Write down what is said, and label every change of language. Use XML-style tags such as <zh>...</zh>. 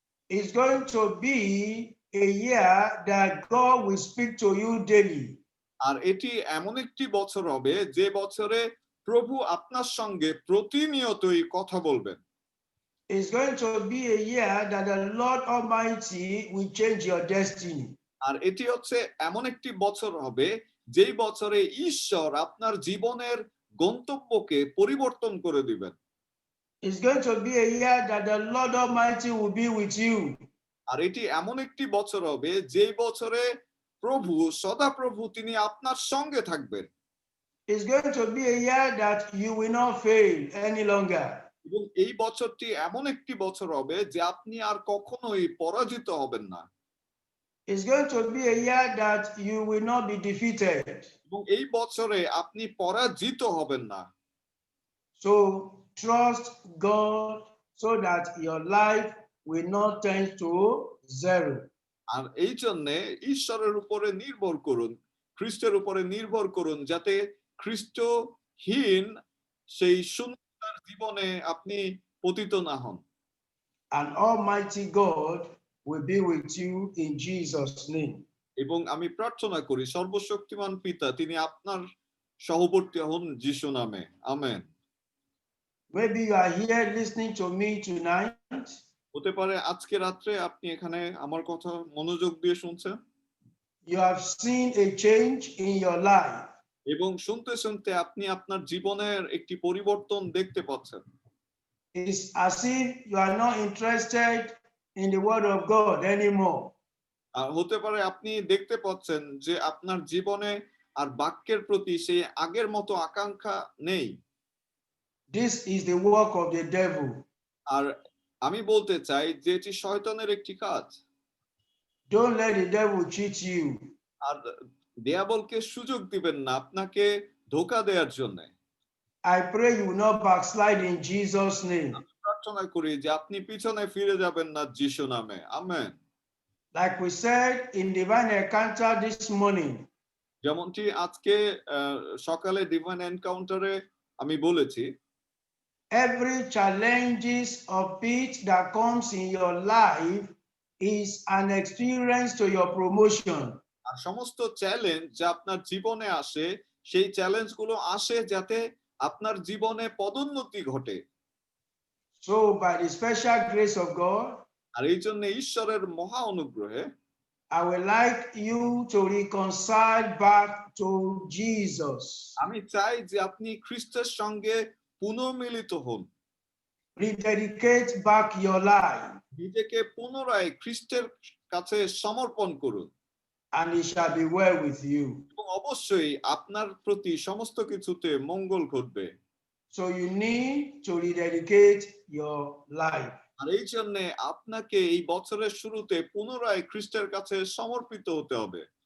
<en>It's going to be a year that God will speak to you daily.</en> <bn>আর এটি এমন একটি বছর হবে যে বছরে প্রভু আপনার সঙ্গে প্রতিনিয়তই কথা বলবেন।</bn> <en>It's going to be a year that the Lord Almighty will change your destiny.</en> <bn>আর এটি হচ্ছে এমন একটি বছর হবে যেই বছরে ঈশ্বর আপনার জীবনের গন্তব্যকে পরিবর্তন করে দিবেন।</bn> <en>It's going to be a year that the Lord Almighty will be with you.</en> <bn>আর এটি এমন একটি বছর হবে যেই বছরে প্রভু সদাপ্রভু তিনি আপনার সঙ্গে থাকবেন।</bn> <en>It's going to be a year that you will not fail any longer.</en> <bn>এবং এই বছরটি এমন একটি বছর হবে যে আপনি আর কখনোই পরাজিত হবেন না।</bn> <en>It's going to be a year that you will not be defeated.</en> <bn>এবং এই বছরে আপনি পরাজিত হবেন না।</bn> <en>So trust God so that your life will not tend to zero.</en> <bn>আর এই জন্য ঈশ্বরের উপরে নির্ভর করুন, খ্রিস্টের উপরে নির্ভর করুন, যাতে খ্রিস্টহীন সেই শূন্যতার জীবনে আপনি পতিত না হন।</bn> <en>And Almighty God will be with you in Jesus' name.</en> <bn>এবং আমি প্রার্থনা করি সর্বশক্তিমান পিতা তিনি আপনার সহবর্তী হন যিশু নামে, amen.</bn> <en>Maybe you are here listening to me tonight.</en> <bn>হতে পারে আজকে রাত্রে আপনি এখানে আমার কথা মনোযোগ দিয়ে শুনছেন</bn> <en>You have seen a change in your life.</en> <bn>এবং শুনতে শুনতে আপনি আপনার জীবনের একটি পরিবর্তন দেখতে পাচ্ছেন।</bn> <en>It's as if you are not interested in the word of God anymore.</en> <bn>আর হতে পারে আপনি দেখতে পাচ্ছেন যে আপনার জীবনে আর বাক্যের প্রতি সেই আগের মতো আকাঙ্ক্ষা নেই।</bn> <en>This is the work of the devil.</en> <bn>আর আমি বলতে চাই যে এটি শয়তানের একটি কাজ।</bn> <en>Don't let the devil cheat you.</en> <bn>আর দিয়াবলকে সুযোগ দিবেন না আপনাকে ধোঁকা দেওয়ার জন্য।</bn> <en>I pray you will not backslide in Jesus' name.</en> <bn>প্রার্থনা করি যে আপনি পিছনে ফিরে যাবেন না যিশু নামে, amen.</bn> <en>Like we said in divine encounter this morning,</en> <bn>যেমনটি আজকে সকালে ডিভাইন এনকাউন্টারে আমি বলেছি,</bn> <en>every challenges of it that comes in your life is an experience to your promotion.</en> <bn>আর সমস্ত চ্যালেঞ্জ যা আপনার জীবনে আসে সেই চ্যালেঞ্জগুলো আসে যাতে আপনার জীবনে পদোন্নতি ঘটে।</bn> <en>So by the special grace of God,</en> <bn>আর এই জন্য ঈশ্বরের মহা অনুগ্রহে</bn> <en>I would like you to reconcile back to Jesus.</en> <bn>আমি চাই যে আপনি খ্রিস্টের সঙ্গে পুনর্মিলিত হন,</bn> <en>Rededicate back your life,</en> <bn>নিজেকে পুনরায় খ্রিস্টের কাছে সমর্পণ করুন,</bn> <en>and it shall be well with you.</en> <bn>এবং অবশ্যই আপনার প্রতি সমস্ত কিছুতে মঙ্গল ঘটবে।</bn> <en>So you need to rededicate your life.</en> <bn>আর এই জন্য আপনাকে এই বছরের শুরুতে পুনরায় খ্রিস্টের কাছে সমর্পিত হতে হবে।</bn>